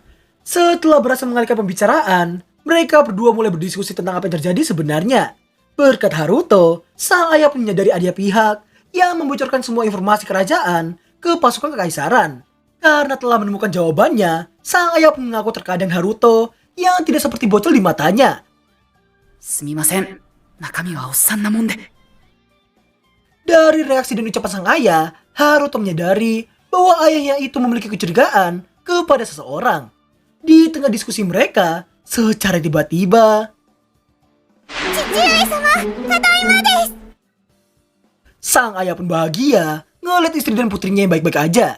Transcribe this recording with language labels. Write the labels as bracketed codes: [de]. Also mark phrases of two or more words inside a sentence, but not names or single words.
[id] Setelah berhasil mengalihkan pembicaraan, mereka berdua mulai berdiskusi tentang apa yang terjadi sebenarnya. Berkat Haruto, sang ayah pun menyadari ada pihak yang membocorkan semua informasi kerajaan ke pasukan kekaisaran. Karena telah menemukan jawabannya, sang ayah pun mengaku terkadang Haruto yang tidak seperti bocil di matanya. [ja] すみません。中身はおっさんなもんで。 [id] Dari reaksi dan ucapan sang ayah, Haruto menyadari bahwa ayahnya itu memiliki kecurigaan kepada seseorang. Di tengah diskusi mereka, secara tiba-tiba, sang ayah pun bahagia ngeliat istri dan putrinya yang baik-baik aja.